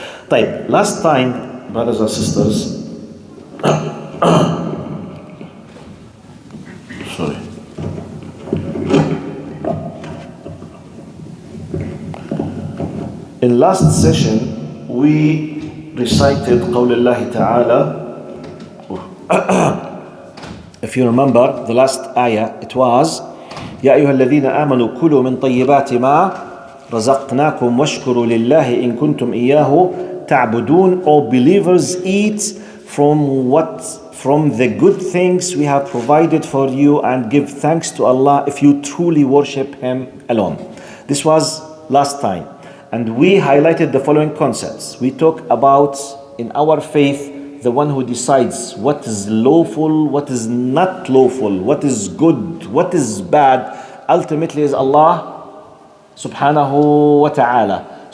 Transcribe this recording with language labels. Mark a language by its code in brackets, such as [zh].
[en] طيب, last time, brothers and sisters, sorry. In last session, we recited [ar] قول الله تعالى. [en] If you remember the last ayah, it was [ar] يا أيها الذين آمنوا كلوا من طيبات ما رزقناكم واشكروا لله إن كنتم إياه تعبدون. [en] All believers, eat from the good things we have provided for you and give thanks to Allah if you truly worship Him alone. This was last time, and we highlighted the following concepts. We talk about in our faith the one who decides what is lawful, what is not lawful, what is good, what is bad, ultimately is Allah subhanahu wa ta'ala.